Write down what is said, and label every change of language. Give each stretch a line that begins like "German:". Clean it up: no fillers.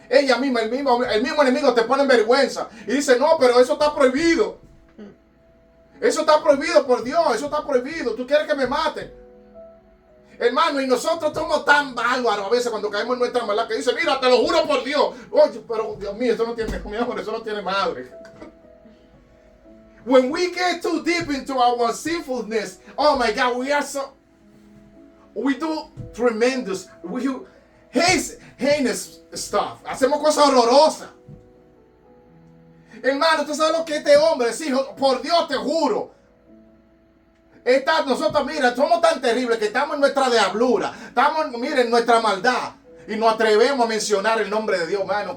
Spanish: Ella misma, el mismo enemigo te pone en vergüenza. Y dice, no, pero eso está prohibido. Eso está prohibido por Dios. Eso está prohibido. Tú quieres que me maten. Hermano, y nosotros somos tan bárbaros a veces cuando caemos en nuestra maldad que dice, mira, te lo juro por Dios. Oye, pero Dios mío, eso no tiene, mi amor, eso no tiene madre.
English: When we get too deep into our sinfulness, oh my God, we do tremendous, heinous stuff.
Spanish: Hacemos cosas horrorosas. Hermano, ¿tú sabes lo que este hombre dijo? Por Dios te juro. Nosotros, mira, somos tan terribles que estamos en nuestra diablura. Estamos, miren, en nuestra maldad. Y nos atrevemos a mencionar el nombre de Dios, hermano.